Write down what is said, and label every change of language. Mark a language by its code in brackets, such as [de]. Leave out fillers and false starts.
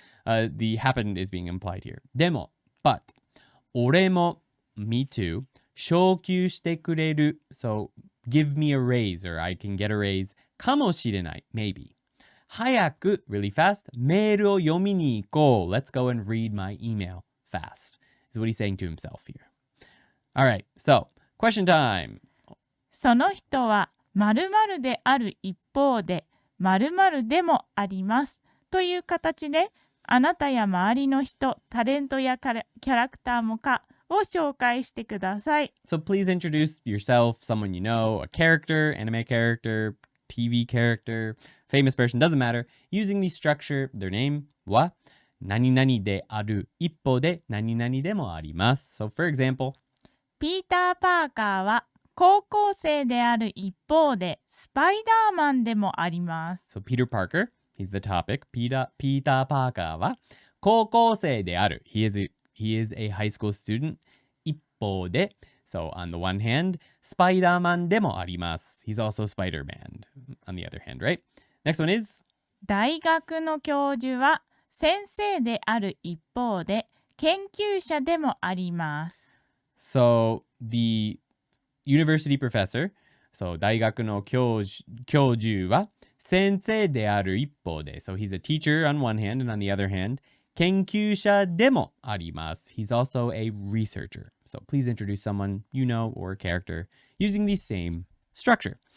[en] the happened is being implied here. [ja] でも [en] but [ja] 俺も [en] me too [ja] 昇給してくれる [en] so give me a raise or I can get a raise [ja] かもしれない [en] maybe [ja] 早く [en] really fast [ja] メールを読みに行こう [en] let's go and read my email fast is what he's saying to himself here. Alright, so question time. [ja] その人は〇〇である一方で〇〇でもありますという形であなたや周りの人、タレントやキャラクターもかを紹介してください。 [en] So please introduce yourself, someone you know, a character, anime character, TV character, famous person, doesn't matter. Using the structure, their name [ja] は何々である一方で何々でもあります。 [en] So for example, [ja] ピーター・パーカーは高校生である一方でスパイダーマンでもあります。 [en] So Peter Parker, he's the topic. [ja] Peter Parker は高校生である。 [en] He is a high school student. [ja] 一方で [en] So on the one hand, [ja] スパイダーマンでもあります。 [en] He's also Spider-Man on the other hand, right? Next one is [ja] 大学の教授は先生である一方で研究者でもあります。 [en] So the university professor, so [ja] 大学の教授は先生である一方で [en] So he's a teacher on one hand and on the other hand, [ja] 研究者でもあります [en] He's also a researcher. So please introduce someone you know or a character using the same structure.